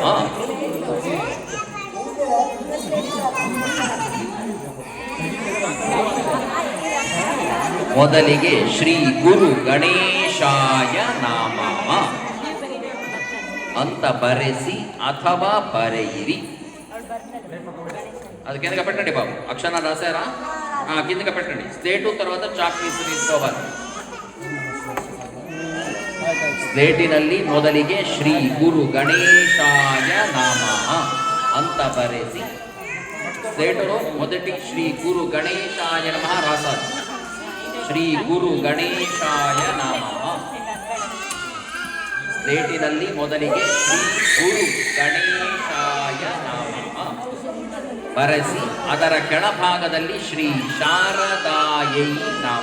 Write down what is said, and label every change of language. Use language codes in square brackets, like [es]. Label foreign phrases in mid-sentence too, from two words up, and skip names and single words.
[kn] ಮೊದಲಿಗೆ ಶ್ರೀ ಗುರು ಗಣೇಶಾಯ ನಾಮ ಅಂತ ಬರೆಸಿ ಅಥವಾ ಬರೆಯಿರಿ. [te] అది కిందకి పెట్టండి బాబు. అక్షరాలు రాశారా? కిందకి పెట్టండి. స్లేటు తర్వాత చాక్ తీసుకోవాలి. [kn] ಸ್ಲೇಟಿನಲ್ಲಿ ಮೊದಲಿಗೆ ಶ್ರೀ ಗುರು ಗಣೇಶಾಯ ನಾಮ ಅಂತ ಬರೆಸಿ [te] ಸ್ಲೇಟುలో మొదటి శ్రీ గురు గణేశాయ నమః రాశారు. [kn] ಶ್ರೀ ಗುರು ಗಣೇಶಾಯ ನಾಮ. ಸ್ಲೇಟಿನಲ್ಲಿ ಮೊದಲಿಗೆ ಶ್ರೀ ಗುರು ಗಣೇಶಾಯ ನಾಮ ಬರೆಸಿ ಅದರ ಕೆಳಭಾಗದಲ್ಲಿ ಶ್ರೀ ಶಾರದಾಯೈ ನಾಮ.